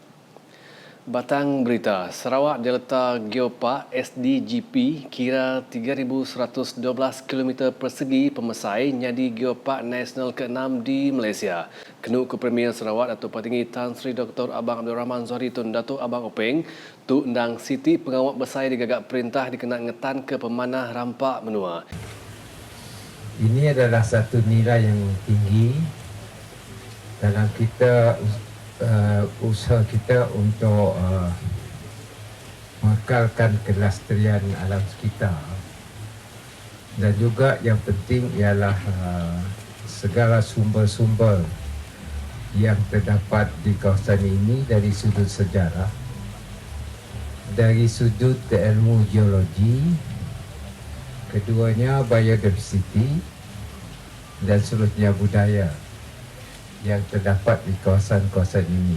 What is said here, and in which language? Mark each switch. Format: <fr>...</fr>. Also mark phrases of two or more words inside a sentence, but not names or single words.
<iba>Batang berita, Sarawak Delta Geopark SDGP kira 3,112 km persegi pemesai nyadi Geopark Nasional ke-6 di Malaysia. Kenuk ke Premier Sarawak Datuk Patinggi Tan Sri Dr. Abang Abdul Rahman Zohri Tun Datuk Abang Openg, tu undang Siti Pengawak Besar digagak perintah dikena ngetan ke pemanah rampak menua.</iba> <ms>Ini adalah satu nilai yang tinggi dalam kita usaha kita untuk mengekalkan kelestarian alam sekitar. Dan juga yang penting ialah segala sumber-sumber yang terdapat di kawasan ini dari sudut sejarah, dari sudut ilmu geologi, keduanya biodiversity dan seterusnya budaya yang terdapat di kawasan-kawasan ini.</ms>